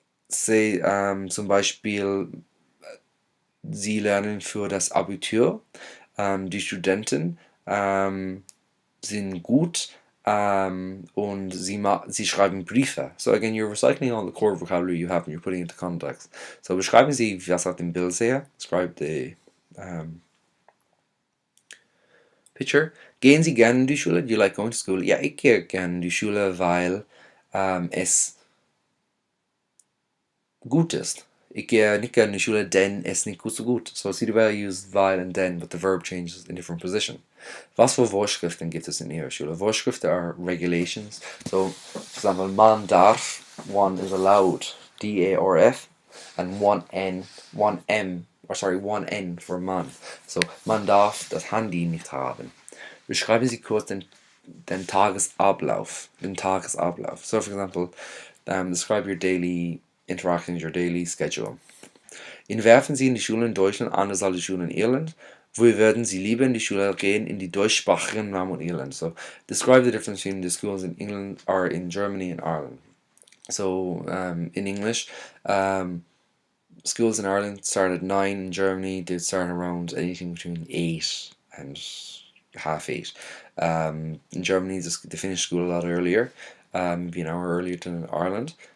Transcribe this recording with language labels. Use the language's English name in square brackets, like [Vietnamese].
[German] Zum Beispiel, sie lernen für das Abitur. Die Studenten sind gut. Und sie schreiben Briefe. [English] So again, you're recycling all the core vocabulary you have and you're putting it into context. [German] So beschreiben Sie, was auf dem Bild sehe. [English] Describe the picture. [German] Gehen Sie gerne in die Schule? [English] Do you like going to school? [German] Ja, ich gehe gerne in die Schule, weil es gut ist. Ich gehe nicht gerne in die Schule, denn es nicht so gut. [English] So see the way I use weil and then, but the verb changes in different position. [German] Was für Vorschriften gibt es in Ihrer Schule? [English] Vorschriften are regulations. So, for example, man darf, one is allowed, D-A-R-F, and one N for man. [German] So, man darf das Handy nicht haben. Beschreiben Sie kurz den Tagesablauf. [English] So, for example, describe your daily interactions, your daily schedule. [German] Inwerfen Sie in die Schule in Deutschland anders als die Schule in Irland? Wo würden Sie lieber in die Schule gehen, in die deutschsprachigen Raum und Irland? [English] So, describe the difference between the schools in England or in Germany and Ireland. So, in English, schools in Ireland start at 9. In Germany, they start around anything between 8 and half 8. In Germany, they finish school a lot earlier, maybe an hour earlier than in Ireland.